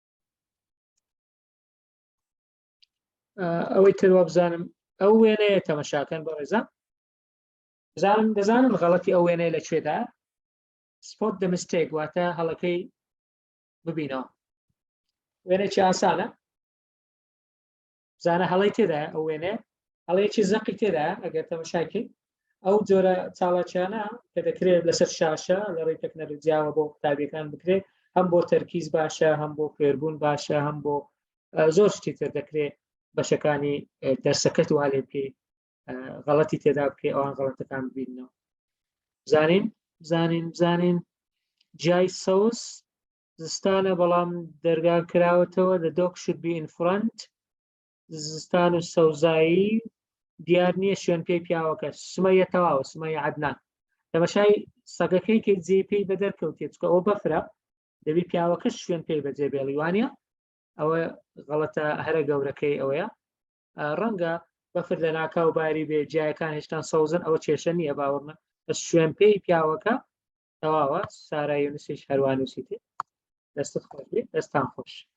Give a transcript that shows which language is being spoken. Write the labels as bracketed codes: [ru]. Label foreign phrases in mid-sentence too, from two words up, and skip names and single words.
[ckb] ئەوەی تروا بزانم ئەو وێنەیە تەمەشاکەن بە ڕێزان دەزانم غەڵەتی ئەو وێنەیە لەکوێدا [en] spot the mistake [ckb] واتە هەڵەکەی ببینەوە وێنێکی ئاسانە زانە هەڵی تێدا ئەو وێنێ هەڵەیەکی زەقی تێدا ئەگەر تەماشاکەی ئەو جۆرە چاڵاکیانە کە دەکرێت لەسەر شاشە لە ڕێی تەکنەلۆجیاوە بۆ قوتابیەکان بکرێت هەم بۆ تەرکیز باشە هەم بۆ فێربوون باشە هەم بۆ زۆر شتی تر دەکرێت بەشەکانی دەرسەکەت وا لێ بکەی غەڵەتی تێدا بکەی ئەوان غەڵەتەکان ببینەوە بزانین جای سەوز زستانە بەڵام دەرگان کراوەتەوە [en] the dog should be in front [ckb] زستان و سەوزایی دیار نییە شوێن پێی پیاوەکە سمەیە تەواوە سمەیە عەدنان تەماشای سەگەکەی کە جێ پێی بە دەرکەوتێت چکە ئەوە بەفرە دەبی پیاوەکەش شوێن پێی بەجێ بێڵی وانە ئەوە غەڵەتە هەرە گەورەکەی ئەوەیە ڕەنگە بەفر لە ناکاو باری بێ جایەکان هێشتان سەوزن ئەوە کێشە نییە باوەڕنە بەس شوێن پێی پیاوەکە تەواوە سارای یونسیش هەروان نووسیتێ دەستت خۆش بێ دەستان خۆش